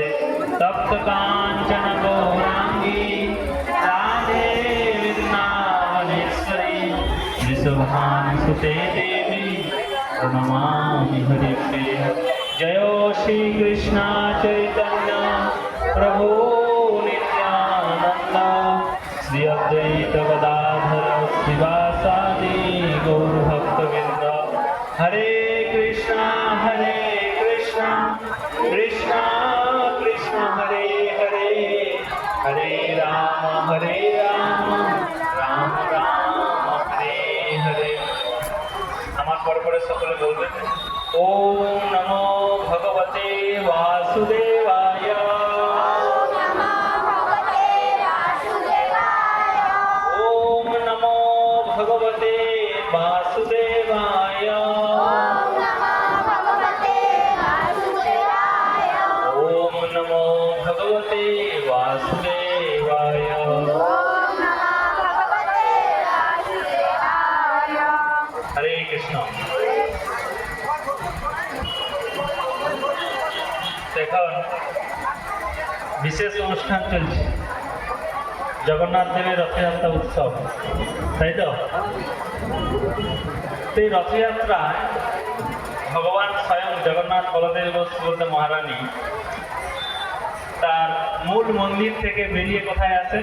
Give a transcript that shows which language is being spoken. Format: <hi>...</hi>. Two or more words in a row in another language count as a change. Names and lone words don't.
<sa>तप्त काञ्चन गौराङ्गी राधे वृन्दावनेश्वरी वृषभानुसुते देवी प्रणमामि हरिप्रिये। जय श्री कृष्ण चैतन्य प्रभु नित्यानंद श्री अद्वैत गदाधर श्रीवासादि गौरभक्तवृंद। हरे कृष्ण कृष्ण कृष्ण हरे हरे हरे राम राम राम हरे हरे।</sa> <bn>আমার পরে পরে সকলে বলবেন</bn> <sa>ওম নমো ভগবতে বাসুদেবায়। ওম নমো ভগবতে বাসুদেবায়। ওম নমো ভগবতে বাসুদেবায়। হরে কৃষ্ণ।</sa> <bn>এখন বিশেষ অনুষ্ঠান চলছে জগন্নাথ দেবের রথযাত্রা উৎসব, তাই তো? এই রথযাত্রায় ভগবান স্বয়ং জগন্নাথ বলদেব সুভদ্রা মহারানী তার মূল মন্দির থেকে বেরিয়ে কোথায় আসেন?</bn>